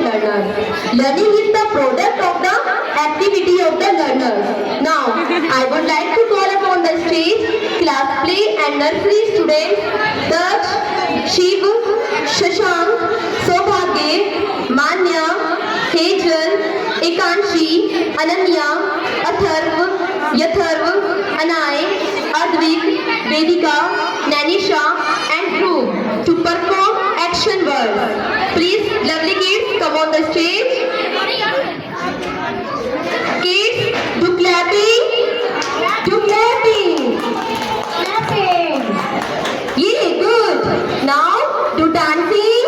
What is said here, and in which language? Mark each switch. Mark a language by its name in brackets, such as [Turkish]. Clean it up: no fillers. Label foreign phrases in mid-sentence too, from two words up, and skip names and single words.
[English] learner. Learning is the product of the activity of the learners. Now, I would like to call upon the stage class play and nursery students Daksh, Shiv, Shashank, Sobhagya, Manya, Hejal, Ekanshi, Ananya, Atharv, Yatharv, Anay, Advik, Vedika, Nanisha and Dhruv to perform action words. Please, lovely kids, come on the stage. Kids, do clapping. Do clapping. Clapping. Yeah, good. Now, do dancing.